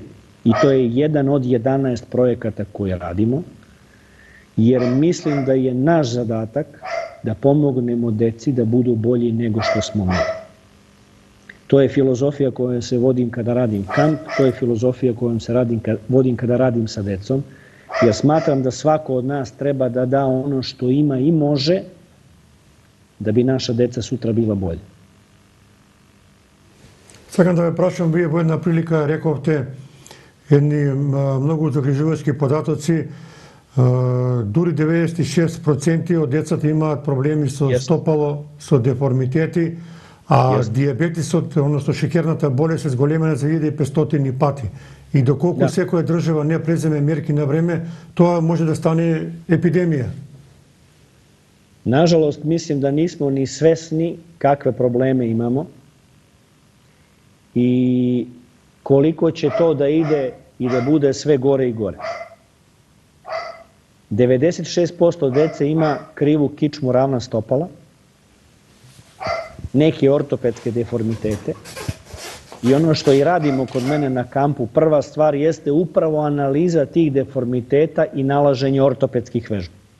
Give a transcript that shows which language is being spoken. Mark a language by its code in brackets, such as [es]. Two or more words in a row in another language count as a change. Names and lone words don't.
[sr] I to je jedan od 11 projekata koje radimo, jer mislim da je naš zadatak da pomognemo deci da budu bolji nego što smo mi. To je filozofija kojom se vodim kada radim kamp, to je filozofija kojom se vodim kada radim sa decom, jer smatram da svako od nas treba da da ono što ima i može da bi naša deca sutra bila bolja. [mk] Сакам да ве прашам, вие во една прилика рековте едни многу загрижувачки податоци, дури 96% од децата имаат проблеми со стопало, со деформитети, а диабетисот, односно шеќерната болест е зголемена за 1500 пати. И доколку секоја држава не преземе мерки на време, тоа може да стане епидемија. [sr] Nažalost, mislim da nismo ni svesni kakve probleme imamo i koliko će to da ide i da bude sve gore i gore. 96% dece ima krivu kičmu, ravna stopala, neke ortopedske deformitete i ono što i radimo kod mene na kampu, prva stvar jeste upravo analiza tih deformiteta i nalaženje ortopedskih vežbi.